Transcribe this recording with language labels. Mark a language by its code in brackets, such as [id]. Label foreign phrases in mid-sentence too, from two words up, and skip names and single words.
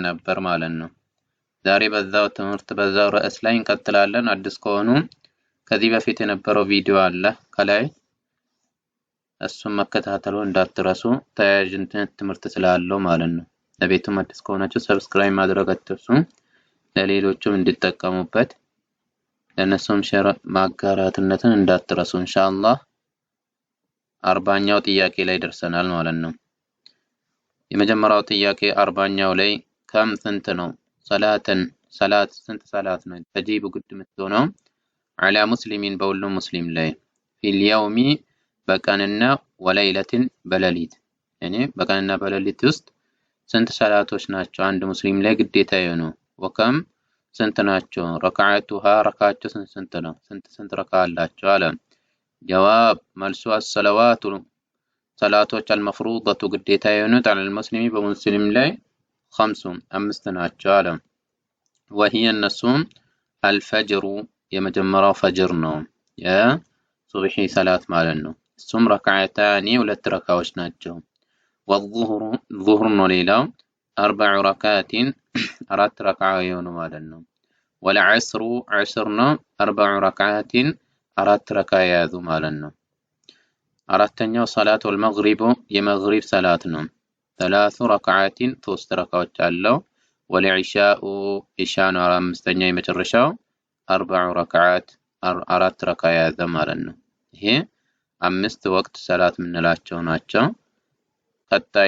[am] ነበር ማለት ነው ዛሬ በዛው ትምህርት በዛው ርዕስ ላይ እንቀጥላለን አዲስ ከሆኑ ከዚህ በፊት የነበረው ቪዲዮ አለ ከላይ እሱን መከታተሉ እንዳትረሱ ተያያዥነት ትምህርት ስላለው ማለት ነው ለቤቱ አዲስ ከሆናችሁ ሰብስክራይብ ማድረግ አትርሱ ለሌሎችም እንዲጠቀሙበት ለነሱም ሼር ማጋራትነትን እንዳትረሱ ኢንሻአላህ 40ኛው ጥያቄ ላይ ደርሰናል ማለት ነው የመጀመሪያው ጥያቄ 40ኛው ላይ ከም ስንት ነው ሰላት ስንት ሰላት ነው ተጂቡ ግድ ምትሆነው [ar] على مسلمين [am] በሁሉም ሙስሊም ላይ [ar] في اليوم [am] በቀንና ወለይለትን በሌሊት ያኔ በቀንና በሌሊት ውስጥ ስንት ሰላቶች ናቸው አንድ ሙስሊም ላይ ግዴታ የሆነው ወከም ስንት ናቸው ረካዓቱሃ ረካዓቸው ስንት ነው ስንት ረካ አላቸው አለ جواب መልሱ الصلوات صلاتዎች المفروضة ግዴታ የሆኑት [ar] على المسلم [am] በሙስሊም ላይ 5 ናቸው አለ [ar] وهي النسوم الفجر [am] የመጀመሪያው ፈጅር ነው የሱብሂ ሰላት ማለት ነው እሱም ረካዓታኒ ሁለት ረካዎች ናቸው [ar] والظهر ظهر [am] ነው ሌላው 4 ረካዓት 4 ረካ የሆኑ ማለት ነው [ar] والعصر عصر [am] ነው 4 ረካዓት 4 ረካ ያዙ ማለት ነው አራተኛው ሰላት ወልመግሪብ የመግሪብ ሰላት ነው 3 ረካዓት 3 ረካዎች አለው ወልዒሻኡ ኢሻኑ አምስተኛ የመጨረሻው 4 ረካዓት 4 ረካ ያዘ ማለት ነው ይሄ 5 ወቅት ሰላት ምንላቸው ናቸው ቀጣይ